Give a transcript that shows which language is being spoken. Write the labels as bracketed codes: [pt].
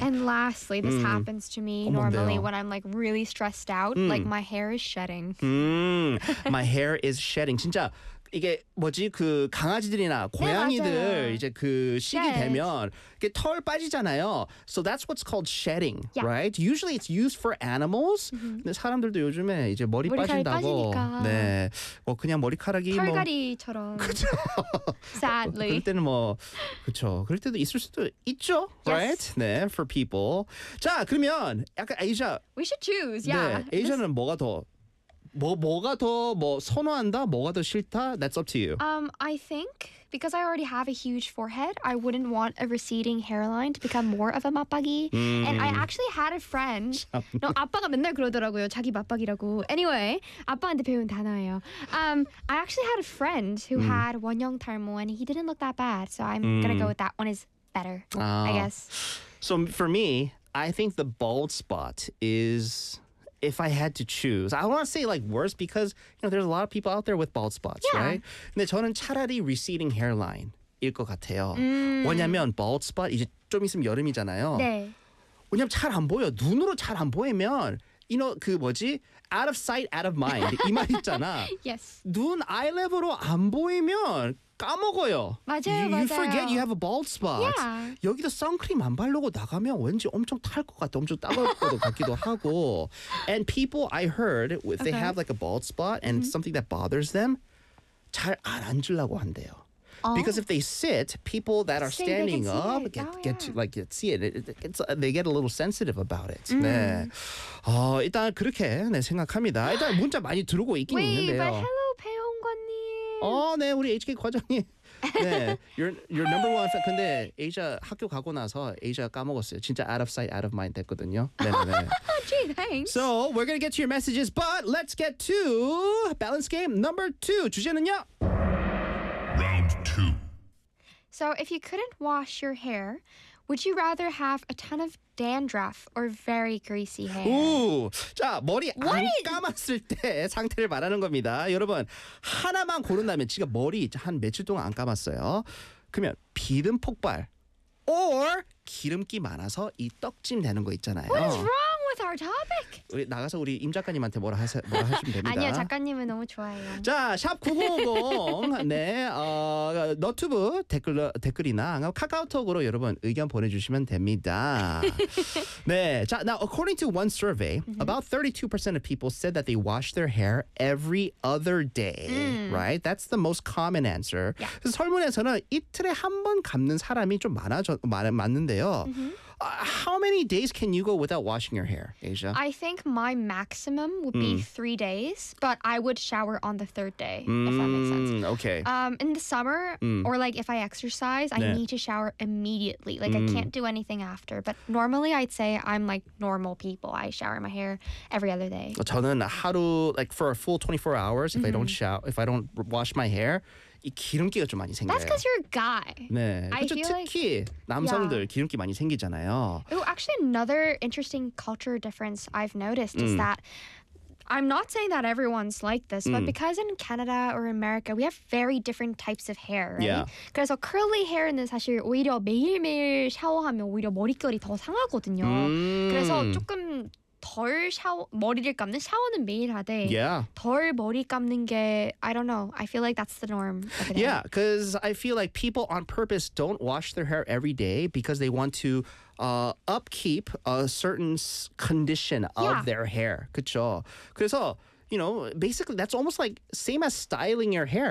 [en] And lastly, this happens to me normally when I'm like really stressed out, like my hair is shedding. my hair is shedding. [ko] 진짜 이게 뭐지 그 강아지들이나 고양이들 네, 이제 그 식이 [en] shed. [ko] 되면 이게 털 빠지잖아요. [en] So that's what's called shedding, yeah. right? Usually it's used for animals. Mm-hmm. [ko] 근데 사람들도 요즘에 이제 머리 빠진다고. 빠지니까. 네. 뭐 그냥 머리카락이 털갈이처럼. 뭐, 그렇죠. [en] Sadly. [ko] 그럴 때는 뭐 그렇죠. 그럴 때도 있을 수도 있죠, [en] right? Yes. [ko] 네, [en] for people. [ko] 자 그러면 약간 아시아. [en] We should choose. Yeah. [ko] 네, 아시아는 This... 뭐가 더 뭐가 더 선호한다? 뭐가 더 싫다? [en] That's up to you. I think because I already have a huge forehead, I wouldn't want a receding hairline to become more of a 맞박이. And I actually had a friend. [ko] 너 아빠가 맨날 그러더라고요. 자기 맞박이라고. Anyway, 아빠한테 배운 단어예요. [en] I actually had a friend who had [ko] 원형 탈모 [en] and he didn't look that bad. So I'm going to go with that one is better, I guess. So for me, I think the bald spot is... If I had to choose, I want to say like worse because you know there's a lot of people out there with bald spots, yeah. right? [ko] 근데 저는 차라리 [en] receding hairline [ko] 일 것 같아요. 왜냐면 bald spot 이제 좀 있으면 여름이잖아요. 네. 왜냐면 잘 안 보여. 눈으로 잘 안 보이면, [en] you know [ko] 그 뭐지? [en] Out of sight, out of mind. [ko] 이 말 있잖아. [en] yes. [ko] 눈 [en] eye level [ko] 로 안 보이면. 까먹어요. 맞아요, 맞아요. [en] You forget you have a bald spot. Yeah. [ko] 여기도 선크림 안 바르고 나가면 왠지 엄청 탈 것 같아. 엄청 따가울 것 같기도 하고. [en] And people I heard, if they have like a bald spot and something that bothers them, [ko] 잘 안 앉으려고 한대요. [en] Because if they sit, people that are standing up get to see it. They get a little sensitive about it. [ko] 네. 일단 그렇게 네, 생각합니다. 일단 문자 많이 들어오고 있긴 [en] Wait, [ko] 있는데요. [en] But hello, 배용관님. [ko] 네, 우리 HK 과장님. 네, [en] you're number one fan. [ko] 근데 Asia 학교 가고 나서 Asia 까먹었어요. 진짜 [en] out of sight, out of mind [ko] 됐거든요. 네네. [en] Gee, thanks. So we're gonna get to your messages, but let's get to balance game number two. [ko] 주제는요. [en] Round two. So if you couldn't wash your hair, would you rather have a ton of dandruff or very greasy hair? [ko] 오, 자, 머리 안 감았을 때 상태를 말하는 겁니다. 여러분, 하나만 고른다면 제가 머리 한 며칠 동안 안 감았어요. 그러면 비듬 폭발 or 기름기 많아서 이 떡짐 되는 거 있잖아요. [en] What is wrong with our topic? [ko] 우리 나가서 우리 임 작가님한테 뭐라 하세요? 뭐라 하시면 됩니다. 아니요, 작가님은 너무 좋아해요. 자, 샵 9050. 네. 너튜브 댓글이나 카카오톡으로 여러분 의견 보내 주시면 됩니다. 네. [en] 자, now according to one survey, about 32% of people said that they wash their hair every other day, right? That's the most common answer. Yeah. [ko] 그래서 설문에서는 이틀에 한 번 감는 사람이 좀 많은데요. [en] How many days can you go without washing your hair, Asia? I think my maximum would be 3 days, but I would shower on the third day, if that makes sense. Okay. In the summer, or like if I exercise, 네. I need to shower immediately. Like I can't do anything after. But normally, I'd say I'm like normal people. I shower my hair every other day. [ko] 저는 하루, [en] like for a full 24 hours, if I don't shower, if I don't wash my hair, [ko] 이 기름기가 좀 많이 생겨요. [en] That's because you're a guy. [ko] 네. 그렇죠. 특히 [en] like, [ko] 남성들 [en] yeah. [ko] 기름기 많이 생기잖아요. [en] Oh, actually another interesting culture difference I've noticed is that I'm not saying that everyone's like this, but because in Canada or America, we have very different types of hair, right? Yeah. [ko] 그래서 [en] curly hair [ko] 는 사실 오히려 매일매일 샤워하면 오히려 머릿결이 더 상하거든요. 그래서 조금... 덜 샤워 머리를 감는 샤워는 매일 하되 [en] yeah. [ko] 덜 머리 감는 게 [en] I don't know I feel like that's the norm. Yeah, because I feel like people on purpose don't wash their hair every day because they want to upkeep a certain condition of yeah. their hair. [ko] 그쵸? 그래서 [en] you know basically that's almost like same as styling your hair.